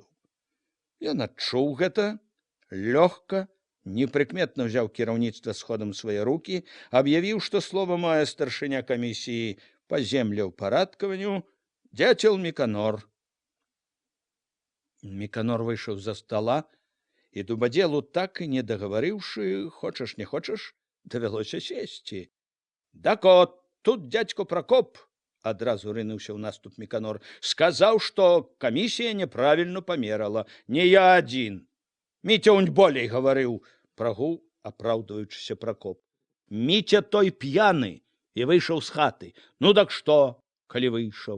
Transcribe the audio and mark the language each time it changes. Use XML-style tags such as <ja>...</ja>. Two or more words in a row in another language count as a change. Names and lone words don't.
<be>Ён адчуў гэта, лёгка, непрыкметна ўзяў кіраўніцтва сходам свае рукі, аб'явіў, што слова мае старшыня камісіі па землеўпарадкаванню дзяцел Міканор. Міканор выйшаў з-за стала, і Дубадзелу, так і не дагаварыўшы, хочаш не хочаш, давялося сесці. «Так от, тут дядько Прокоп», — адразу рынуўся ў наступ Міканор, «сказаў, што камісія няправільна памерала. Не я адзін. Міця унь болей гаварыў», — прагуў, апраўдваючыся Прокоп. «Міця той п'яны і выйшаў з хаты. Ну так што, калі выйшаў?</be>